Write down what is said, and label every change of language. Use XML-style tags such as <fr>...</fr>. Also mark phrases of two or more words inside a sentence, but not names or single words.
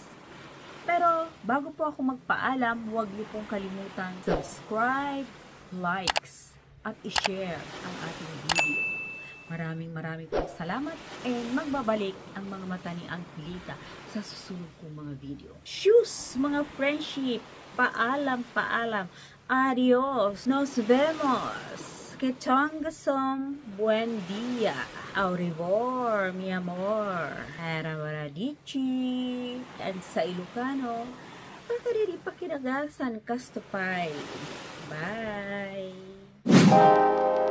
<tl>Pero bago po ako magpaalam, huwag niyo pong kalimutang subscribe, likes, at i-share ang ating video. Maraming pong salamat and magbabalik ang mga mata ni Angelita sa susunod kong mga video. Shoes, mga friendship! Paalam!</tl> <es>Adios! Nos vemos! Que tengas buen día.</es> <fr>Au revoir,</fr> <es>mi amor. Harawaradichi.</es> <tl>And sa Ilocano,</tl> <ilo>pakinagasan kastupay.</ilo> <en>Bye.</en>